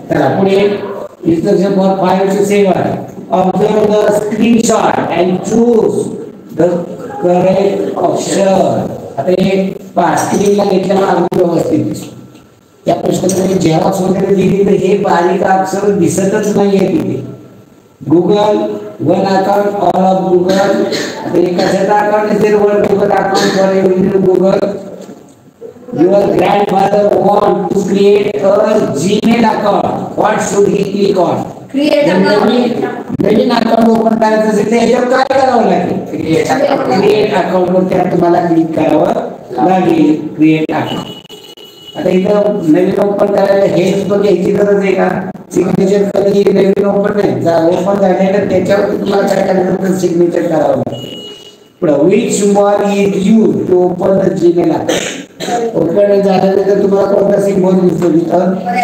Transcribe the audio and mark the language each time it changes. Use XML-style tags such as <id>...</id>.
<mr>चला पुढे.</mr> <en>Instruction for 5 to 7. Observe the screenshot and choose the correct option.</en> <mr>आता हे स्क्रीनला घेतल्यावर अगदी व्यवस्थित त्या प्रश्नामध्ये झेरॉक्स वगैरे दिली तर हे बारीक अक्षर दिसतच नाहीये तिथे.</mr> <en>Google one account all of Google.</en> <mr>आता कशाचा अकाउंट असेल?</mr> <en>One Google account for every Google. Your grandfather want to create a Gmail account. What should he click on? Create account.</en> <mr>Naveen account open करायचं असेल तर याच्यावर काय करावं लागेल? क्रिएट अकाउंट वर त्या तुम्हाला क्लिक करावं लागेल. Create account. आता इथं नवीन ओपन करायला हेच बघ याची गरज आहे का? सिग्नेचर कधी नवीन ओपन नाही ओपन झाल्यानंतर त्याच्यावर तुम्हाला काय करायचं? सिग्नेचर करावं लागेल.</mr> <en>पुढे which symbol is used to open the Gmail account?</en> <mr>Open झाल्यानंतर तुम्हाला कोणता सिम्बॉल दिसतो तिथं?</mr>